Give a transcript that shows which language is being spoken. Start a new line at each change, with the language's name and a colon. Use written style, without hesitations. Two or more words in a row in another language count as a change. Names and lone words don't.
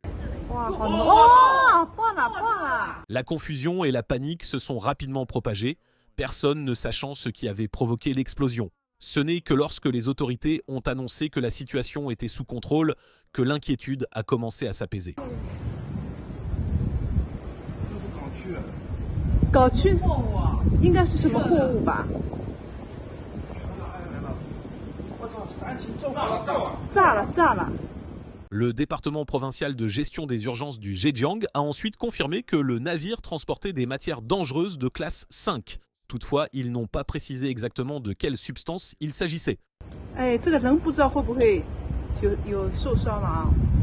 French: La confusion et la panique se sont rapidement propagées, personne ne sachant ce qui avait provoqué l'explosion. Ce n'est que lorsque les autorités ont annoncé que la situation était sous contrôle que l'inquiétude a commencé à s'apaiser.
Chinese: 搞去应该是什么货物吧？炸了！
French: Le département provincial de gestion des urgences du Zhejiang a ensuite confirmé que le navire transportait des matières dangereuses de classe 5. Toutefois, ils n'ont pas précisé exactement de quelle substance il s'agissait.
Chinese: 哎，这个人不知道会不会有受伤了啊？